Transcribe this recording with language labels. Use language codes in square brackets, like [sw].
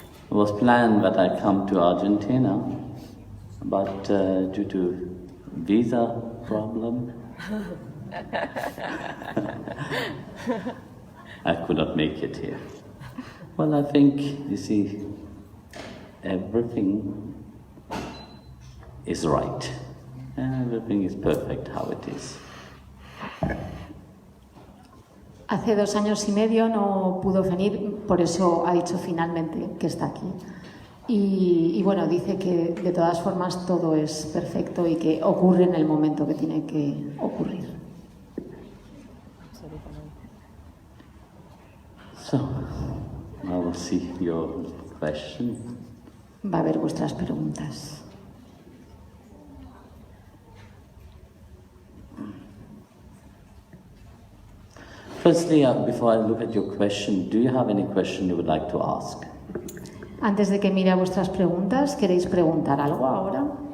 [en] It was planned that I come to Argentina but due to visa problem, I could not make it here. Well, I think, you see, everything is right. Everything is perfect how it is. [es] Hace 2 años y medio no pudo venir, por eso ha dicho finalmente que está aquí. Y bueno, dice que de todas formas todo es perfecto y que ocurre en el momento que tiene que ocurrir. [en] So, I will see your question. [es] Va a haber vuestras preguntas. [en] Firstly, before I look at your question, do you have any question you would like to ask? [es] Antes de que mire a vuestras preguntas, ¿queréis preguntar algo ahora?